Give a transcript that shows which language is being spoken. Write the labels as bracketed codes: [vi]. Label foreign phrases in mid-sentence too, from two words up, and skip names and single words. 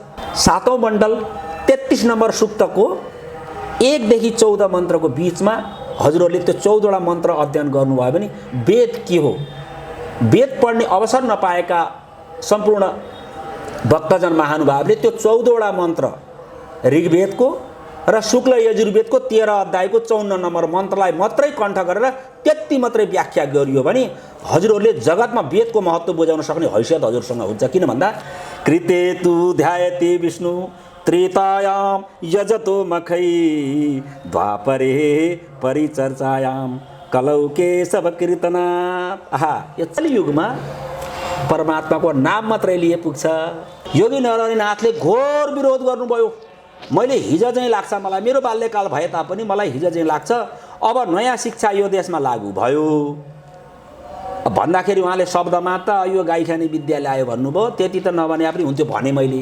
[ne] 7औं मण्डल 33 नम्बर सूक्तको 1 देखि 14 मन्त्रको बिचमा हजुरहरूले त्यो 14वटा मन्त्र अध्ययन गर्नुभयो भने वेद के हो, वेद पढ्ने अवसर नपाएका सम्पूर्ण भक्तजन महानुभावले त्यो 14वटा मन्त्र ऋग्वेदको र शुक्ल यजुर्वेदको 13 अध्यायको 54 नम्बर मन्त्रलाई मात्रै कण्ठ गरेर त्यति मात्रै व्याख्या गरियो भने हजुरहरूले जगतमा वेदको महत्त्व बुझाउन सक्ने हैसियत हजुरसँग हुन्छ। किन भन्दा [sa] कृते तु ध्यायते विष्णु त्रेतायाम यजतो मखै द्वापरे परिचर्चायाम कलौ केशव कीर्तनात्। [ne] आहा, यो कलियुगमा परमात्माको नाम मात्रै लिए पुग्छ। योगी नारायणनाथले घोर विरोध गर्नुभयो। मैले हिजो चाहिँ लाग्छ, मलाई मेरो बाल्यकाल भए तापनि मलाई हिजो चाहिँ लाग्छ अब नयाँ शिक्षा यो देशमा लागू भयो भन्दाखेरि उहाँले शब्दमा त यो गाई खाने विद्या ल्यायो भन्नुभयो, त्यति त नभने पनि हुन्थ्यो भने मैले।